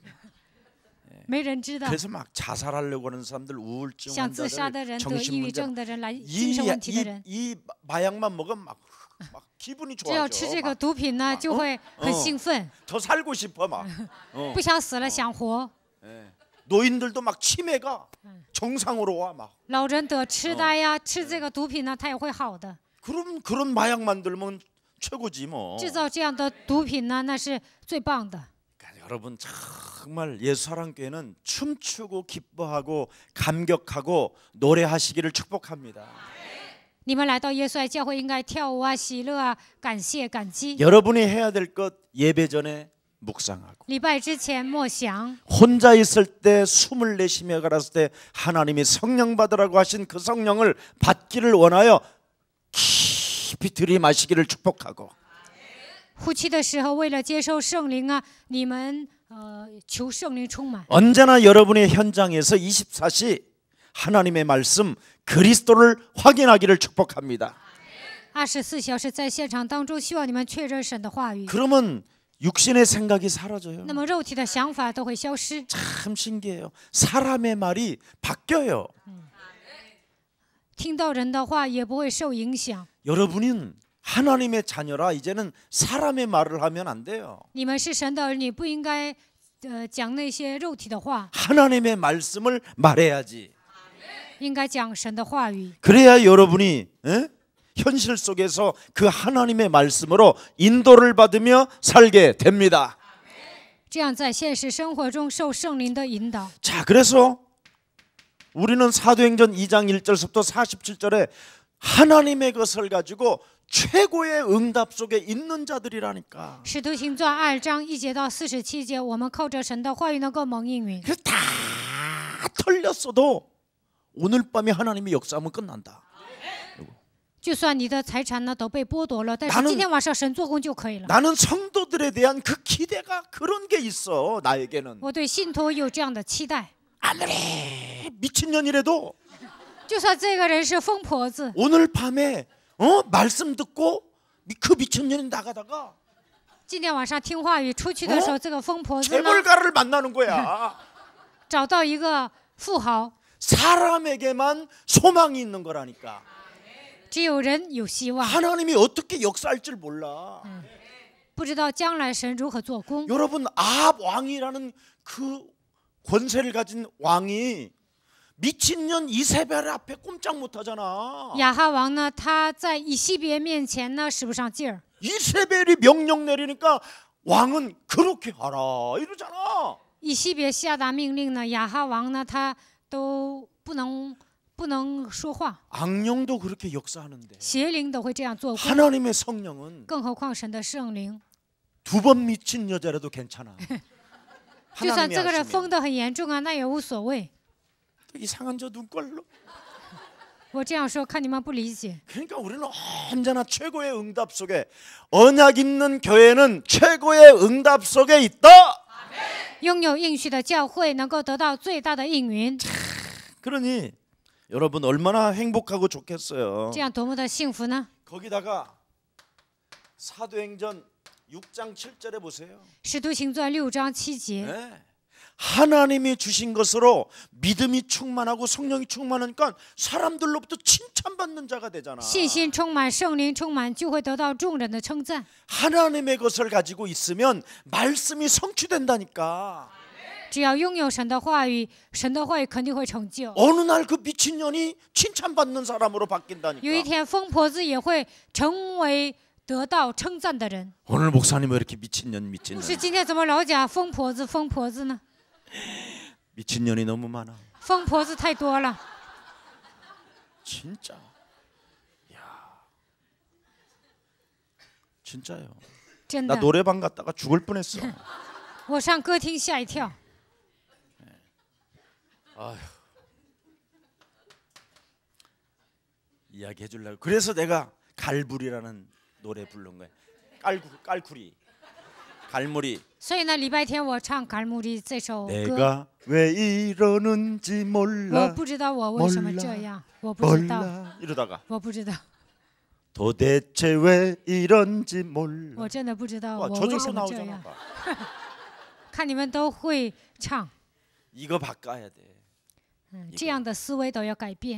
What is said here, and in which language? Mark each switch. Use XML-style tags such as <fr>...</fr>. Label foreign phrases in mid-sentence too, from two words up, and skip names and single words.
<zh>没人知道。</zh> <ko>그래서 막 자살하려고 하는 사람들, 우울증</ko> <zh>想自杀的</zh> <ko>환자들,</ko> <zh>人、得抑郁</zh> <ko>정신문제</ko> <zh>症的人、来精神问题的人，</zh> <ko>이 마약만 먹으면 막 기분이</ko> <zh>只要</zh> <ko>좋아져.</ko> <zh>吃这个毒品呢，就会很兴奋，</zh> <ko>더 살고 싶어 막.</ko> <zh>不想死了，想活。</zh> <ko>노인들도 막 치매가 정상으로 와 막.</ko> <zh>老人得痴呆呀，吃这个毒品呢，他也会好的。</zh> <ko>그럼 그런 마약 만들면 최고지 뭐.</ko> <zh>制造这样的毒品呢，那是最棒的。</zh> <ko>그러니까 여러분 정말 예수사랑교회는 춤추고 기뻐하고 감격하고 노래하시기를 축복합니다.</ko> <zh>你们来到耶稣爱教会，应该跳舞啊、喜乐啊、感谢、感激。</zh> <ko>여러분이 해야 될 것 예배 전에 묵상하고</ko> <zh>礼拜之前默想，</zh> <ko>혼자 있을 때 숨을 내쉬며 가랐을 때 하나님이 성령 받으라고 하신 그 성령을 받기를 원하여 깊이 들이마시기를 축복하고</ko> <zh>呼气的时候，为了接受圣灵啊，你们求圣灵充满。</zh> <ko>언제나 여러분의 현장에서 24시 하나님의 말씀 그리스도를 확인하기를 축복합니다.</ko> <zh>24 小时在现场当中，希望你们确认神的话语。</zh> <ko>그러면 육신의 생각이 사라져요.</ko> <zh>那么肉体的想法都会消失。</zh> <ko>참 신기해요. 사람의 말이 바뀌어요.</ko> <zh>听到人的话也不会受影响。</zh> <ko>여러분은 하나님의 자녀라 이제는 사람의 말을 하면 안 돼요.</ko> <zh>你们是神的儿女，不应该讲那些肉体的话，</zh> <ko>하나님의 말씀을 말해야지.</ko> <zh>应该讲神的话语。</zh> <ko>그래야 여러분이 현실 속에서 그 하나님의 말씀으로 인도를 받으며 살게 됩니다.</ko> <zh>这样在现实生活中受圣灵的引导。</zh> <ko>자, 그래서 우리는 사도행전 2장 1절부터 47절에 하나님의 것을 가지고 최고의 응답 속에 있는 자들이라니까.</ko> <zh>使徒行传2章1节到47节，我们靠着神的话语能够蒙应允。</zh> <ko>그 다 털렸어도 오늘 밤에 하나님이 역사하면 끝난다.</ko> <zh>就算你的财产呢都被剥夺了，但是</zh> <ko>나는</ko> <zh>今天晚上神做工就可以了。</zh> <ko>나는 성도들에 대한 그 기대가 그런 게 있어. 나에게는</ko> <zh>我对信徒有这样的期待，</zh> <ko>아무리 미친년이라도</ko> <zh>就算这个人是疯婆子，</zh> <ko>오늘 밤에 말씀 듣고 그 미친년이 나가다가</ko> <zh>今天晚上听话语出去的时候，这个疯婆子呢</zh> <ko>재벌가를 만나는 거야.</ko> <zh>找到一个富豪，</zh> <ko>사람에게만 소망이 있는 거라니까.</ko> <zh>只有人有希望，</zh> <ko>하나님이 어떻게 역사할 줄 몰라.</ko> <zh>不知道将来神如何做工。</zh> <ko>여러분 아합 왕이라는 그 권세를 가진 왕이 미친년 이세벨 앞에 꼼짝 못하잖아.</ko> <zh>亚哈王呢，他在以西别面前呢使不上劲儿，</zh> <ko>이세벨이 명령 내리니까 왕은 그렇게 하라 이러잖아.</ko> <zh>以西别下达命令呢，亚哈王呢他都不能说话，</zh> <ko>악령도 그렇게 역사하는데</ko> <zh>邪灵都会这样做工，</zh> <ko>하나님의 성령은</ko> <zh>更何况神的圣灵。</zh> <ko>두 번 미친 여자라도 괜찮아.</ko> <zh>就算</zh> <ko>하나님이</ko> <zh>这个人疯</zh> <ko>하시면</ko> <zh>得很严重啊，那也无所谓。</zh> <ko>이상한 저 눈꼴로.</ko> <zh>我这样说，看你们不理解。</zh> <ko>그러니까 우리는 언제나 최고의 응답 속에 언약 있는 교회는 최고의 응답 속에 있다.</ko> <zh>拥有应许的教会能够得到最大的应允，</zh> <ko>그러니 여러분 얼마나 행복하고 좋겠어요.</ko> <zh>这样多么的幸福呢？</zh> <ko>거기다가 사도행전 6장 7절에 보세요.</ko> <zh>使徒行传6章7节，</zh> <ko>네. 하나님이 주신 것으로 믿음이 충만하고 성령이 충만하니까 사람들로부터 칭찬받는 자가 되잖아.</ko> <zh>信心充满，圣灵充满，就会得到众人的称赞。</zh> <ko>하나님의 것을 가지고 있으면 말씀이 성취된다니까.</ko> <zh>只要拥有神的话语，神的话语肯定会成就。</zh> <ko>어느 날 그 미친년이 칭찬받는 사람으로 바뀐다니까.</ko> <zh>有一天，疯婆子也会成为得到称赞的人。</zh> <ko>오늘 목사님 왜 이렇게 미친년</ko> <zh>牧</zh> <ko>미친년</ko> <zh>师今天怎么老讲疯婆子疯婆子呢？</zh> <ko>미친년이 너무 많아.</ko> <zh>疯婆子太多了。</zh> <ko>진짜. 야. 진짜요.</ko> <zh>真</zh> <ko>나</ko> <zh>的，</zh> <ko>노래방 갔다가 죽을 뻔했어.</ko> <zh>我上歌厅吓一跳。</zh> <ko>이야기해 주려고. 그래서 내가 갈불이라는 노래 부른 거야. 깔구리. 갈무리.</ko> <zh>所以呢，礼拜天我唱《갈무리》这首歌，</zh> <ko>내가 왜 이러는지</ko> <zh>我</zh> <ko>몰라.</ko> <zh>不知道我为什么这样，我不知道，</zh> <ko>몰라. 이러다가</ko> <zh>我不知道，</zh> <ko>도대체 왜 이런지 몰라.</ko> <zh>我真的不知道</zh> <ko>와,</ko> <zh>我为</zh> <ko>저절로</ko> <zh>什么这</zh> <ko>나오잖아.</ko> <zh>样。看你们都会唱，</zh> <ko>이거 바꿔야 돼.</ko> <zh>这样的思维都要改变。</zh>